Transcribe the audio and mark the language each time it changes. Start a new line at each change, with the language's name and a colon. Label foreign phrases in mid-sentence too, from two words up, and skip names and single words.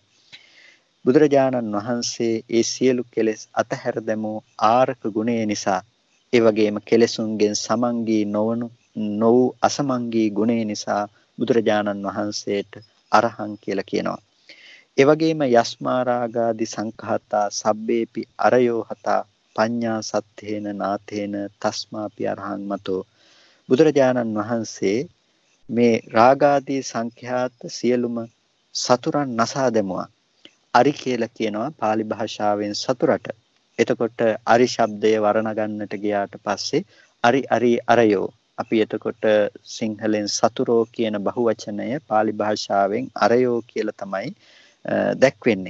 Sinhala: බුදුරජාණන් වහන්සේ ඒ සියලු කෙලෙස් අතහැර දැමූ ආරක ගුණය නිසා, ඒ වගේම කෙලෙසුන්ගෙන් සමංගී නොවූ අසමංගී ගුණය නිසා බුදුරජාණන් වහන්සේට අරහං කියලා කියනවා. ඒ වගේම
Pali: යස්මා රාගාදි සංඛාතා සබ්බේපි අරයෝ හතා පඤ්ඤා සත්තේන නාතේන තස්මාපි අරහං මතෝ.
Sinhala: බුදුරජාණන් වහන්සේ මේ රාගාදී සංඛ්‍යාත සියලුම සතුරන් නසා දැමුවා. අරි කියලා කියනවා pāli භාෂාවෙන් සතුරට. එතකොට අරි ශබ්දය වර්ණ ගන්නට ගියාට පස්සේ අරි අරයෝ, අපි එතකොට සිංහලෙන් සතුරෝ කියන බහුවචනය pāli භාෂාවෙන් අරයෝ කියලා තමයි දැක්වෙන්නේ.